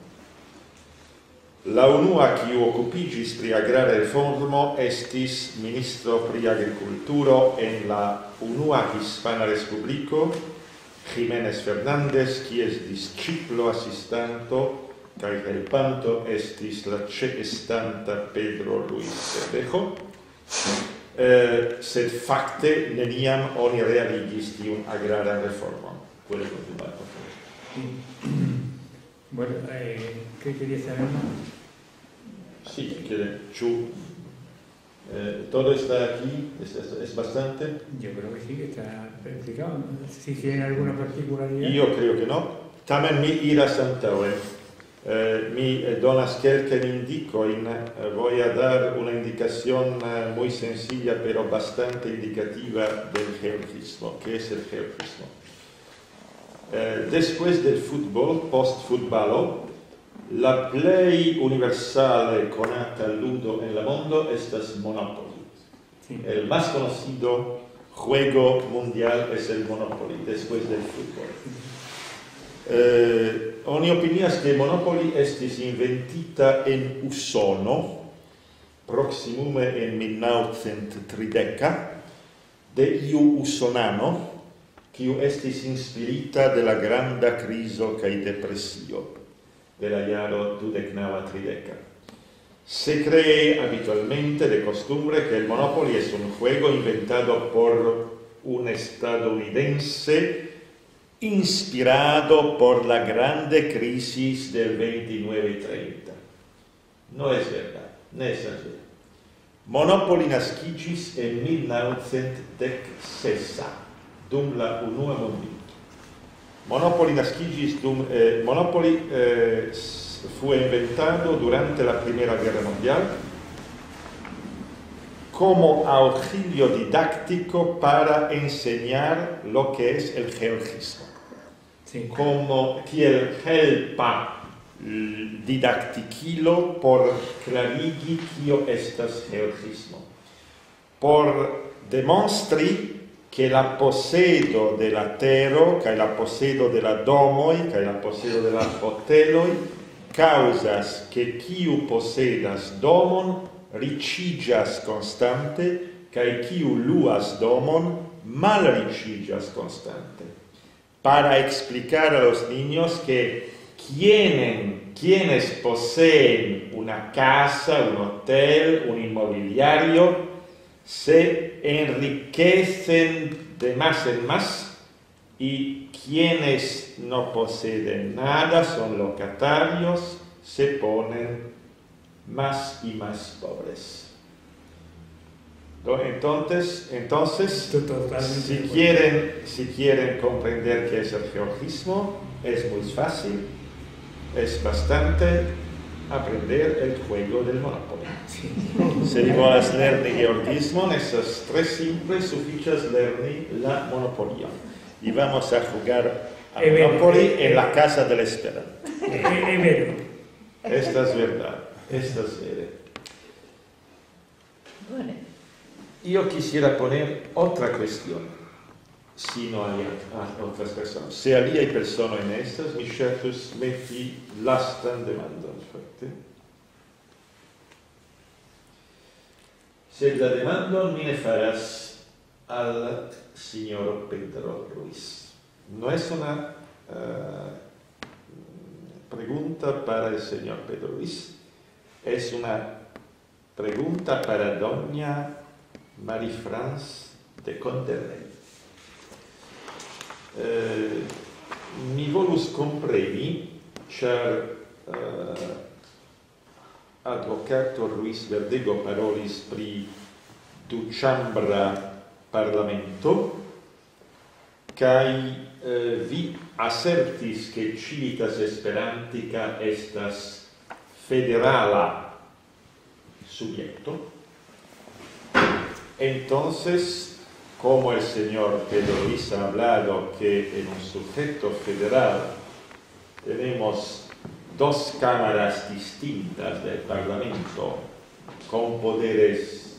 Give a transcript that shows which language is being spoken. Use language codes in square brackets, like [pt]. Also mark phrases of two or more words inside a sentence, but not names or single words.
[eo] La unua kiu okupigis pri agrara reformo estis ministro pri agrikulturo en la unua Hispana Respubliko, Jiménez Fernández, kies disciplo asistanto kaj helpanto estis la ĉeestanta Pedro Luis Verdejo, sed fakte neniam oni realigis tiun agraran reformon. [es] Puede continuar, por favor. Bueno, ¿qué quería saber? Sí, todo está aquí, es bastante. Yo creo que sí, que está explicado. Si tiene alguna particularidad. Yo creo que no. [eo] Tamen mi iras antaŭe. Mi donas kelkajn indikojn. [es] Voy a dar una indicación muy sencilla, pero bastante indicativa del georgismo. ¿Qué es el georgismo? Después del fútbol, [eo] post-futbalo, la plej universale conata ludo [es] en el mundo [eo] estas Monopoly. Sí. [es] El más conocido juego mundial es el Monopoly, después del fútbol. [eo] Oni opinias que Monopoly estis inventita en Usono, proximume en 1930, de iu usonano, kiu estis inspirita de la granda krizo kaj depresio de la jaro 1930. [es] Se cree habitualmente de costumbre que el Monopoly es un juego inventado por un estadounidense inspirado por la grande crisis del 29-30. No es verdad, no es verdad. [eo] Monopoli naskiĝis en 1916, dum la unua mondmilito. Monopoli naskiĝis [es] Monopoli fue inventado durante la Primera Guerra Mundial como auxilio didáctico para enseñar lo que es el georgismo. Sí. [eo] Como kiel helpa didaktikilo por klarigi kio estas georgismo. Por demonstri che la posedo de la tero, kaj la posedo de la domoj, kaj la posedo de la hoteloj causas che kiu posedas domon riĉiĝas constante, kaj kiu luas domon malriĉiĝas constante. [es] Para explicar a los niños que quienes poseen una casa, un hotel, un inmobiliario, se enriquecen de más en más, y quienes no poseen nada, son locatarios, se ponen más y más pobres. Entonces si quieren comprender qué es el georgismo, es muy fácil, es bastante aprender el juego del Monopoly. [eo] Se volas lerni georgismon, estas tres simples sufiĉas lerni la monopolion. [es] Y vamos a jugar a Monopoly en la casa del esperante. Esta es verdad, esta es verdad. Bueno. Yo quisiera poner otra cuestión, si no hay otras personas. [eo] Se aliaj personoj en estas, mi ŝatus meti lastan demandon, fakte. Sed la demandon mi ne faras al signoro Pedro Ruiz. [es] No es una pregunta para el señor Pedro Ruiz, es una pregunta para doña Marie-France de Conterrey. [eo] Mi volus compreni, ĉar advocato Ruiz Verdego parolis pri duĉambra parlamento, kaj vi asertis ke Civitas Esperantica estas federala subjekto. [es] Entonces, como el señor Pedro Ruiz ha hablado que en un sujeto federal tenemos dos cámaras distintas del Parlamento con poderes